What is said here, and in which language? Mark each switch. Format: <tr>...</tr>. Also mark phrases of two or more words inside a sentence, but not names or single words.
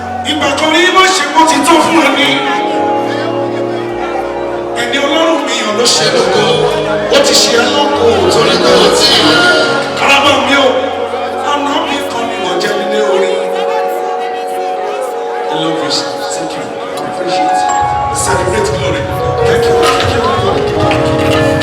<yo>Ìgbà kan rí bó ṣe kó ti tó fún ẹni. Ẹni Ọlọ́run mi yàn ló ṣe lógo. Ó ti ṣe ẹ́ lógo torí pé ó ti yàn. Ará bá mi o, àná mi kan ni mo jẹ́ nílé orí.</yo> <en>I love you, sir. Thank you. I appreciate it. Celebrate glory. Thank you. Thank you.</en>